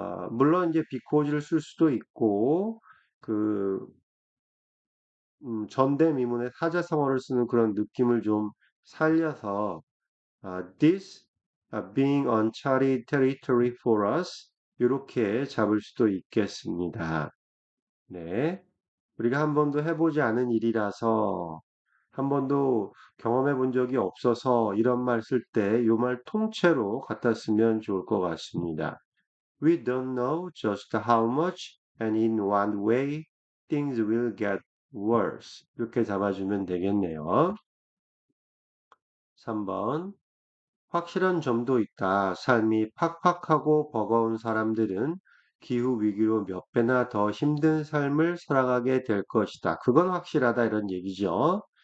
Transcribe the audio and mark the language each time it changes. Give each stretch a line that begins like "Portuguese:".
Korean: 물론 이제 비코즈를 쓸 수도 있고, 그, 전대미문의 사자성어를 쓰는 그런 느낌을 좀 살려서,
English: this being uncharted territory for us,
Korean: 이렇게 잡을 수도 있겠습니다. 네. 우리가 한 번도 해보지 않은 일이라서, 한 번도 경험해 본 적이 없어서 이런 말 쓸 때 이 말 통째로 갖다 쓰면 좋을 것 같습니다.
English: We don't know just how much and in what way things will get worse.
Korean: 이렇게 잡아주면 되겠네요. 3번. 확실한 점도 있다. 삶이 팍팍하고 버거운 사람들은 기후 위기로 몇 배나 더 힘든 삶을 살아가게 될 것이다. 그건 확실하다 이런 얘기죠.